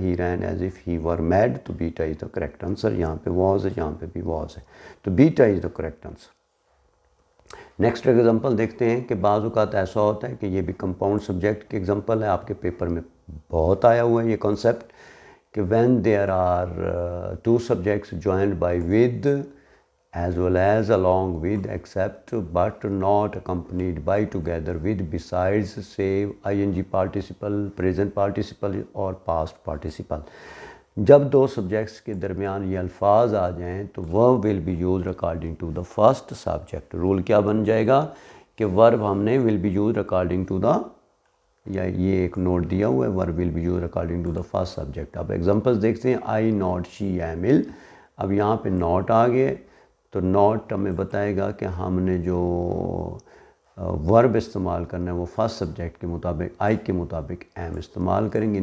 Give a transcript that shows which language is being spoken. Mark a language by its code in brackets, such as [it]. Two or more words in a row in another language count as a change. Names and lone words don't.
[en] he ran as if he were mad, तो beta is the correct answer. [ur] یہاں پہ was ہے، یہاں پہ بھی was ہے, [en] तो beta is the correct answer. next example [ur] دیکھتے ہیں کہ بعض اوقات ایسا ہوتا ہے کہ یہ بھی [en] compound subject [ur] کی ایگزامپل ہے، آپ کے پیپر میں بہت آیا ہوا ہے یہ کانسیپٹ کہ [en] when there are two subjects joined by with as well as along with except but not accompanied by together with besides save ing participle present participle [ur] और [en] past participle। [ur] جب دو سبجیکٹس کے درمیان یہ الفاظ آ جائیں تو [en] verb will be use according to the first subject. [ur] رول کیا بن جائے گا کہ ورب ہم نے [en] will be use according to the, [ur] یا یہ ایک نوٹ دیا ہوا ہے, [en] verb will be use according to the first subject. [ur] اب ایگزامپلز دیکھتے ہیں, [en] I not she am ill. [ur] اب یہاں پہ ناٹ آ گئے تو ناٹ ہمیں بتائے گا کہ ہم نے جو ورب استعمال کرنا ہے وہ [en] first subject [ur] کے مطابق، آئی کے مطابق ایم استعمال کریں گے.